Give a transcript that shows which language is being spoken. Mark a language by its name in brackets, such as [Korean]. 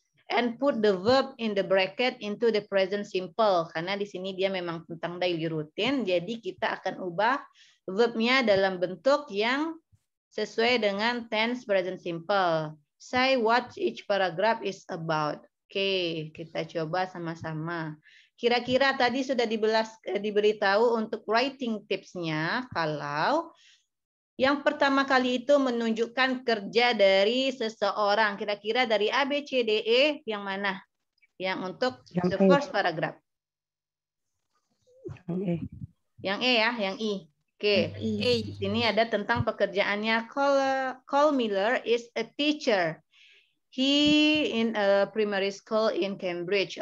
[English] And put the verb in the bracket into the present simple. [Indonesian] Karena di sini dia memang tentang daily routine. Jadi kita akan ubah verbnya dalam bentuk yang sesuai dengan tense present simple. [English] Say what each paragraph is about. [Indonesian] Oke, kita coba sama-sama. Kira-kira tadi sudah diberitahu untuk writing tipsnya kalau yang pertama kali itu menunjukkan kerja dari seseorang. Kira-kira dari A, B, C, D, E yang mana? Yang untuk [English] the first paragraph. [Indonesian] Yang E ya, yang I. Oke. Di sini ada tentang pekerjaannya. [English] Cole Miller is a teacher. He in a primary school in Cambridge.